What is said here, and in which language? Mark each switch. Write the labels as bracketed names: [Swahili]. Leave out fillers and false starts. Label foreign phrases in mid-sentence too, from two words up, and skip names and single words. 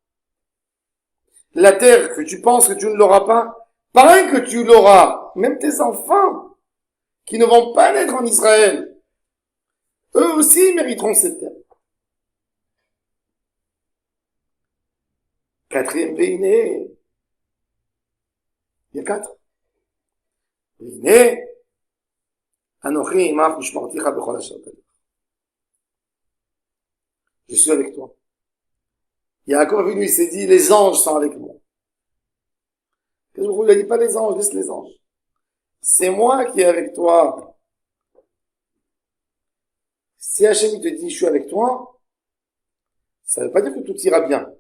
[French] La terre que tu penses que tu ne l'auras pas, pareil que tu l'auras. Même tes enfants, qui ne vont pas naître en Israël, eux aussi mériteront cette terre. Quatrième Véiné. Il y a 4. Véiné. [Hebrew] אנכי עמך ושמרתיך בכל אשר תלך. [French] Je suis avec toi. Yaakov, lui, il s'est dit, les anges sont avec moi. Il a dit pas les anges, laisse les anges. C'est moi qui est avec toi. Si Hachem te dit, je suis avec toi, ça ne veut pas dire que tout ira bien.